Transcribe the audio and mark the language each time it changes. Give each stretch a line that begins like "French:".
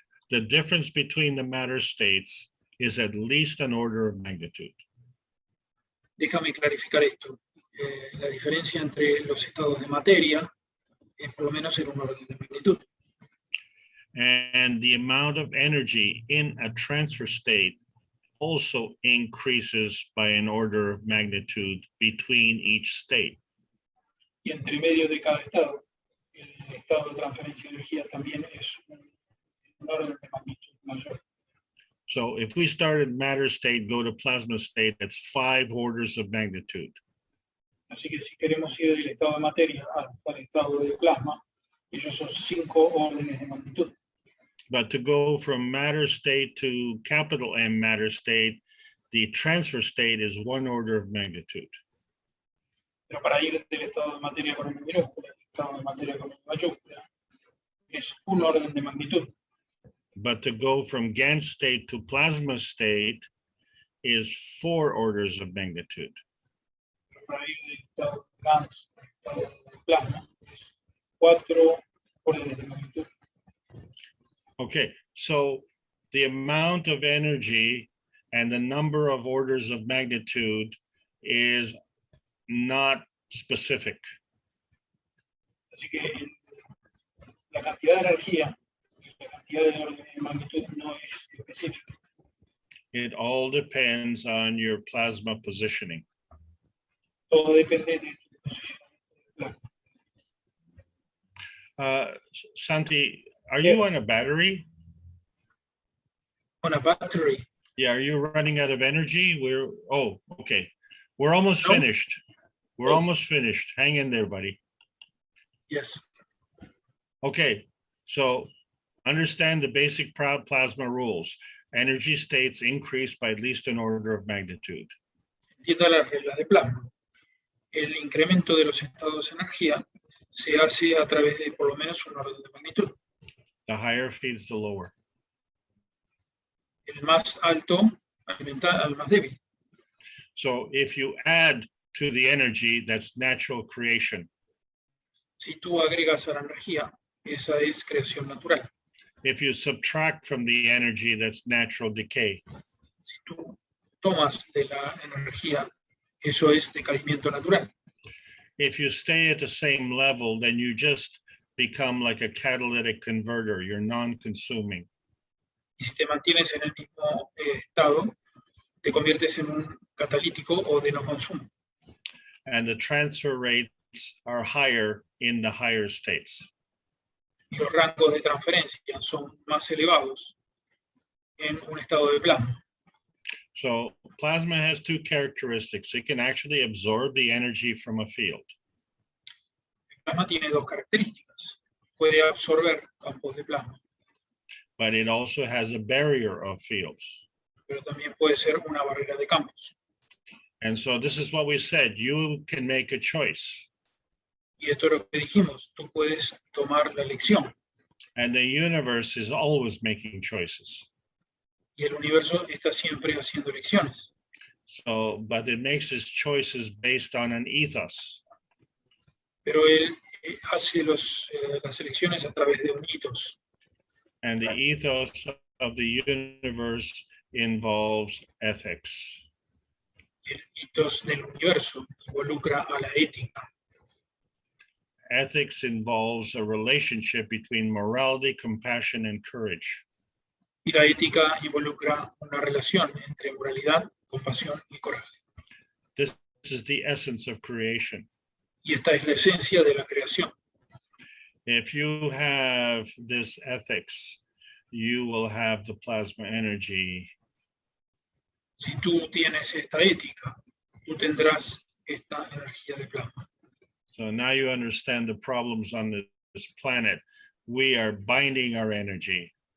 English: The difference between the matter states is at least an order of magnitude.
Spanish: Déjame clarificar esto. La diferencia entre los estados de materia es por lo menos en un orden de magnitud.
English: And the amount of energy in a transfer state also increases by an order of magnitude between each state.
Spanish: Y entre medio de cada estado, el estado de transferencia de energía también es un orden de magnitud mayor.
English: So if we start at matter state, go to plasma state, that's 5 orders of magnitude.
Spanish: Así que si queremos ir del estado de materia al estado de plasma, ellos son 5 órdenes de magnitud.
English: But to go from matter state to capital M matter state, the transfer state is 1 order of magnitude.
Spanish: Pero para ir del estado de materia con M minúscula al estado de materia con M mayúscula, es un orden de magnitud.
English: But to go from GAN state to plasma state is 4 orders of magnitude.
Spanish: Pero para ir del estado de GANS al estado de plasma, es 4 órdenes de magnitud.
English: Okay, so the amount of energy and the number of orders of magnitude is not specific.
Spanish: Así que la cantidad de energía y la cantidad de órdenes de magnitud no es específica.
English: It all depends on your plasma positioning.
Spanish: Todo depende de tu posición.
English: Santi, are you on a battery? On a battery. Yeah, are you running out of energy? Okay. We're almost No. finished. We're almost finished. Hang in there, buddy. Yes. Okay, so understand the basic plasma rules. Energy states increase by at least an order of magnitude.
Spanish: Entienda las reglas de plasma. El incremento de los estados de energía se hace a través de por lo menos un orden de magnitud.
English: The higher feeds the lower.
Spanish: El más alto alimenta al más débil.
English: So if you add to the energy, that's natural creation.
Spanish: Si tú agregas a la energía, esa es creación natural.
English: If you subtract from the energy, that's natural decay.
Spanish: Si tú tomas de la energía, eso es decaimiento natural.
English: If you stay at the same level, then you just become like a catalytic converter. You're non-consuming.
Spanish: Y si te mantienes en el mismo estado, te conviertes en un catalítico o de no consumo.
English: And the transfer rates are higher in the higher states.
Spanish: Y los rangos de transferencia son más elevados en un estado de plasma.
English: So plasma has two characteristics. It can actually absorb the energy from a field.
Spanish: El plasma tiene dos características. Puede absorber campos de plasma,
English: But it also has a barrier of fields.
Spanish: pero también puede ser una barrera de campos.
English: And so this is what we said, you can make a choice.
Spanish: Y esto es lo que dijimos, tú puedes tomar la elección.
English: And the universe is always making choices.
Spanish: Y el universo está siempre haciendo elecciones.
English: So, but it makes its choices based on an ethos.
Spanish: Pero él hace las elecciones a través de un hitos.
English: And the ethos of the universe involves ethics.
Spanish: El hitos del universo involucra a la ética.
English: Ethics involves a relationship between morality, compassion, and courage.
Spanish: Y la ética involucra una relación entre moralidad, compasión y coraje.
English: This is the essence of creation.
Spanish: Y esta es la esencia de la creación.
English: If you have this ethics, you will have the plasma energy.
Spanish: Si tú tienes esta ética, tú tendrás esta energía de plasma.
English: So now you understand the problems on this planet. We are binding our energy.